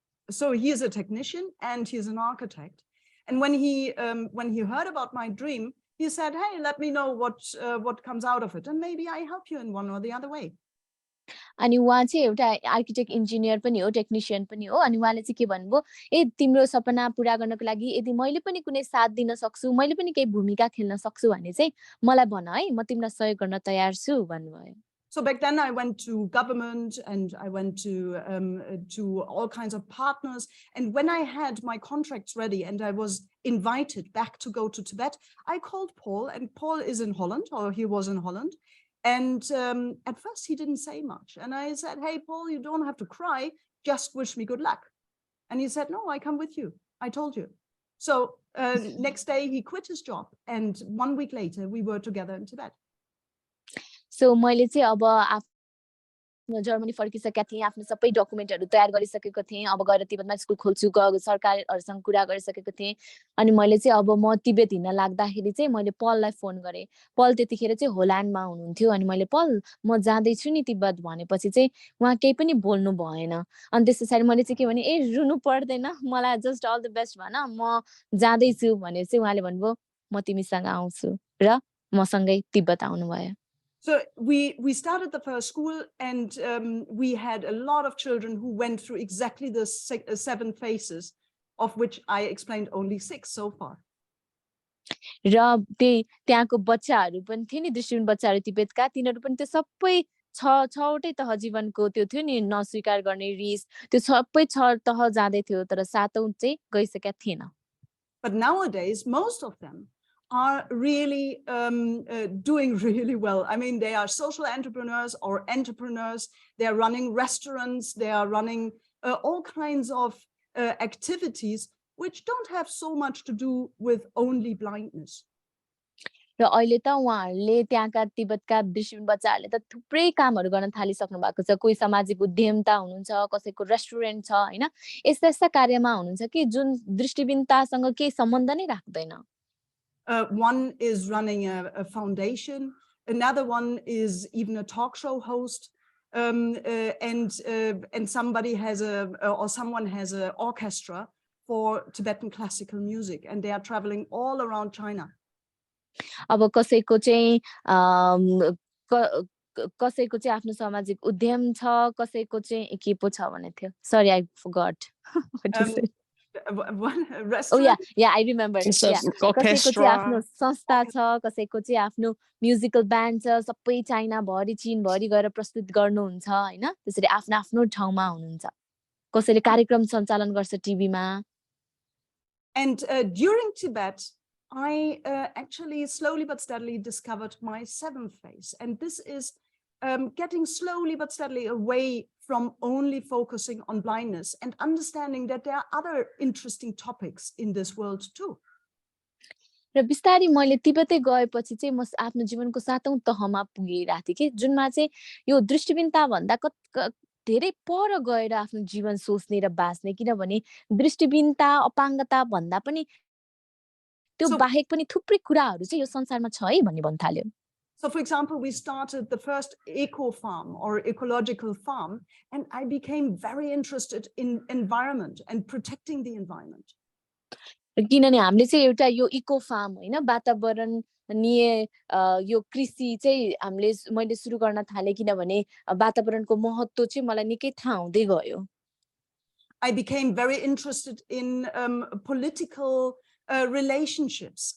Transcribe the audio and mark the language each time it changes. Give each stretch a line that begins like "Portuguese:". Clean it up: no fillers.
English: So he is a technician and he's an architect. And when he heard about my dream, he said, "Hey, let me know what comes out of it, and maybe I help you in one or the other way."
Nepali: अनि उहाँ चाहिँ एउटा architect engineer पनि हो technician पनि हो अनि उहाँले चाहिँ के भन्नुभयो ए तिम्रो सपना पूरा गर्नको लागि यदि मैले पनि कुनै साथ दिन सक्छु मैले पनि केही भूमिका खेल्न सक्छु भने चाहिँ मलाई भन है म तिमीलाई सहयोग गर्न तयार छु भन्नुभयो.
English: So back then I went to government and I went to all kinds of partners. And when I had my contracts ready and I was invited back to go to Tibet, I called Paul, and Paul is in Holland, or he was in Holland. And at first he didn't say much. And I said, "Hey, Paul, you don't have to cry. Just wish me good luck." And he said, "No, I come with you. I told you." So next day he quit his job. And 1 week later, we were together in Tibet.
Nepali: So मैले चाहिँ अब Germany फर्किसकेका थिएँ आफ्नो सबै डकुमेन्टहरु तयार गरिसकेको थिएँ अब गएर तिब्बतमा स्कुल खोल्छु सरकारहरुसँग कुरा गरिसकेको थिएँ अनि मैले चाहिँ अब म तिब्बत हिँड्न लाग्दाखेरि चाहिँ मैले पललाई फोन गरे पल त्यतिखेर चाहिँ होल्यान्डमा हुनुहुन्थ्यो अनि मैले पल म जाँदै छु नि तिब्बत भनेपछि चाहिँ उहाँ केही पनि बोल्नु भएन अनि त्यसैले मैले चाहिँ के भने ए रुनु पर्दैन मलाई
English: just all the best
Nepali: भन म जाँदै छु भने चाहिँ उहाँले भन्नुभयो म तिमीसँग आउँछु र मसँगै तिब्बत आउनु भयो.
English: So we started the first school, and we had a lot of children who went through exactly the 7 phases, of which I explained only 6 so far.
Nepali: र त्यहाँको बच्चाहरु पनि थिए नि दृष्टिहीन बच्चाहरु तिब्बतका तिनीहरु पनि त्यो सबै छवटै तह जीवनको त्यो थियो नि नस्वीकार गर्ने रिस त्यो सबै तह जाँदै थियो तर 7औं चाहिँ गइसकेका थिएन.
English: But nowadays most of them are really doing really well. I mean, they are social entrepreneurs or entrepreneurs. They are running restaurants. They are running all kinds of activities which don't have so much to do with only blindness.
Nepali: र अहिले त उहाँहरुले त्यहाँका तिब्बतका दृष्टिहीन बच्चाहरुले त थुप्रै कामहरु गर्न थालिसक्नु भएको छ कोही सामाजिक उद्यमता हुनुहुन्छ कसैको रेस्टुरेन्ट छ हैन यस्ता यस्ता कार्यमा हुनुहुन्छ कि जुन दृष्टिहीनतासँग केही सम्बन्ध नै राख्दैन.
English: One is running a foundation. Another one is even a talk show host. And somebody has or someone has an orchestra for Tibetan classical music, and they are traveling all around China.
Nepali: अब कसैको चाहिँ कसैको चाहिँ आफ्नो सामाजिक उद्यम छ, कसैको चाहिँ के पो छ भने थियो.
English: Sorry, I forgot what to say. One Oh restaurant. yeah, I remember. It's a
Nepali: Yeah. कसैको चाहिँ आफ्नो
English: orchestra.
Nepali: संस्था छ, कसैको चाहिँ आफ्नो म्युजिकल ब्यान्ड छ, सबै चाइना भरि चीन भरि गएर प्रस्तुत गर्नुहुन्छ हैन. त्यसरी आफ्नो आफ्नो ठाउँमा हुनुहुन्छ. कसैले कार्यक्रम सञ्चालन गर्छ टिभीमा.
English: And during Tibet, I actually slowly but steadily discovered my seventh phase. And this is getting slowly but steadily away from only focusing on blindness and understanding that there are other interesting topics in this world too.
Nepali: र बिस्तारै मैले तिब्बतै गएपछि चाहिँ म आफ्नो जीवनको 7औं तहमा पुगिरहेको थिएँ कि जुनमा चाहिँ यो दृष्टिबिनता भन्दा धेरै पर गएर आफ्नो जीवन सोच्ने र बाँच्ने, किनभने दृष्टिबिनता अपाङ्गता भन्दा पनि त्यो बाहेक पनि थुप्रै कुराहरू चाहिँ यो संसारमा छ है भन्ने भन्न थाल्यो.
English: So for example, we started the first eco farm or ecological farm, and I became very interested in environment and protecting the environment.
Nepali: किनभने हामीले चाहिँ एउटा यो इको फार्म हैन वातावरणीय यो कृषि चाहिँ मैले सुरु गर्न थाले किनभने वातावरणको महत्त्व चाहिँ मलाई निकै थाहा हुँदै गयो.
English: I became very interested in political relationships.